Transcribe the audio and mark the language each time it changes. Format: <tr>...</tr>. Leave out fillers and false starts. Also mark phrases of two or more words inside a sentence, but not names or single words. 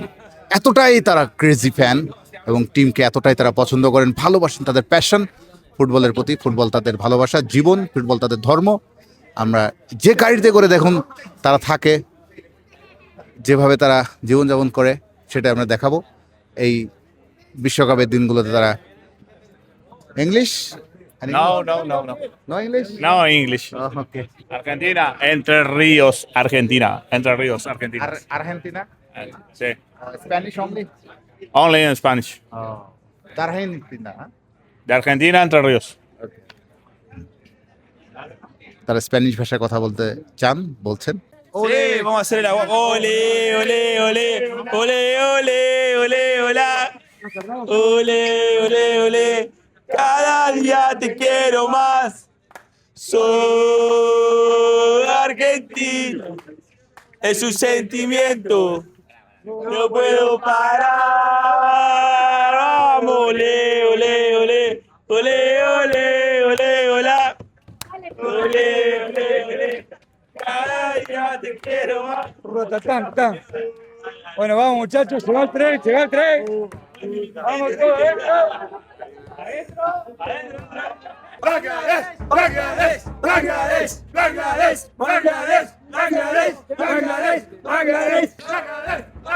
<bn>এতটাই তারা</bn> <en>crazy fan</en> <bn>এবং টিমকে এতটাই তারা পছন্দ করেন, ভালোবাসেন, তাদের প্যাশন ফুটবলের প্রতি। ফুটবল তাদের ভালোবাসা, জীবন, ফুটবল তাদের ধর্ম। আমরা যে গাড়িতে করে দেখুন তারা থাকে, যেভাবে তারা জীবনযাপন করে, সেটা আমরা দেখাবো এই বিশ্বকাপের দিনগুলোতে।</bn> <en>তারা English no English No English.</en> <bn>ওকে।</bn> <es>Argentina, Entre Ríos, Argentina. Entre Ríos, Argentina.</es> <bn>আর্জেন্টিনা</bn> <es>Sí.</es> <en>Spanish only Only in Spanish.</en> <bn>আর্জেন্টিনা।</bn> <es>De Argentina, Entre Ríos.</es> <bn>তারা স্প্যানিশ ভাষায় কথা বলতে চান, বলছেন।</bn> <es>Sí, vamos a hacer el agua. Ole, ole, ole, ole, ole, ole, hola. Ole, ole, ole. Cada día te quiero más. Soy argentino. Es un sentimiento. No puedo parar. Vamos, ole, ole, ole. Ole, ole, ole, hola. Ole, ole, ole. Cada día te quiero más. Rotatán, tan. Bueno, vamos muchachos, llegó el tren, llegó el tren. Vamos todos, Bangladesh, Bangladesh, Bangladesh, Bangladesh, Bangladesh, Bangladesh, Bangladesh, Bangladesh, Bangladesh,</es>